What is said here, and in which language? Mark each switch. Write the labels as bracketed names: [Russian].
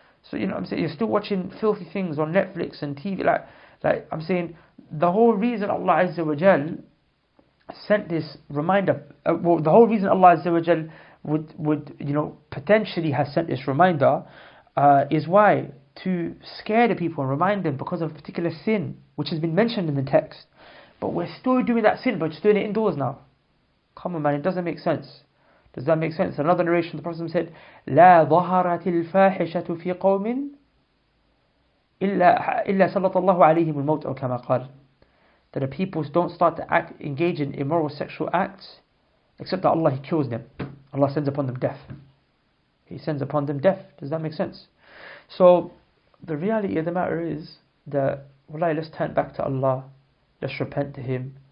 [English] So I'm saying, you're still watching filthy things on Netflix and TV. Like I'm saying, the whole reason Allah Azza wa Jal sent this reminder, the whole reason Allah Azza wa Jal would potentially has sent this reminder is why? To scare the people and remind them because of a particular sin which has been mentioned in the text. But we're still doing that sin, but just doing it indoors now. Come on, man, it doesn't make sense. Does that make sense? Another narration, the Prophet said, [Arabic] لا ظهرت الفاحشة في قوم إلا سلط الله عليهم الموت أو كما قال. [English] That the people don't start to engage in immoral sexual acts except that Allah, He kills them. Allah sends upon them death. He sends upon them death. Does that make sense? So the reality of the matter is that, wallahi, let's turn back to Allah. Let's repent to Him.